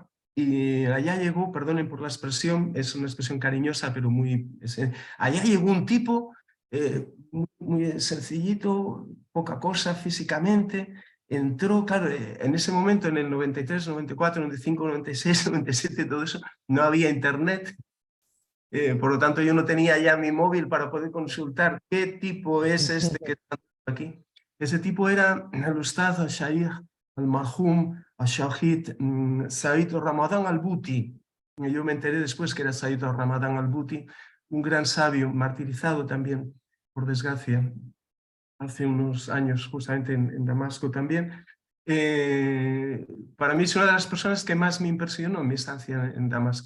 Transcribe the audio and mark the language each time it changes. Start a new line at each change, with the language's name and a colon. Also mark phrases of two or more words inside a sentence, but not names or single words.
Spanish: Y allá llegó, perdonen por la expresión, es una expresión cariñosa, pero allá llegó un tipo muy sencillito, poca cosa físicamente, entró, claro, en ese momento, en el 93, 94, 95, 96, 97, todo eso, no había internet. Por lo tanto, yo no tenía ya mi móvil para poder consultar qué tipo es este que está aquí. Ese tipo era el
Arabic: أستاذ الشيخ المرحوم الشهيد
Spanish: Said Ramadan al-Buti. Yo me enteré después que era Said Ramadan al-Buti, un gran sabio, martirizado también, por desgracia, hace unos años, justamente en Damasco también. Para mí es una de las personas que más me impresionó en mi estancia en Damasco.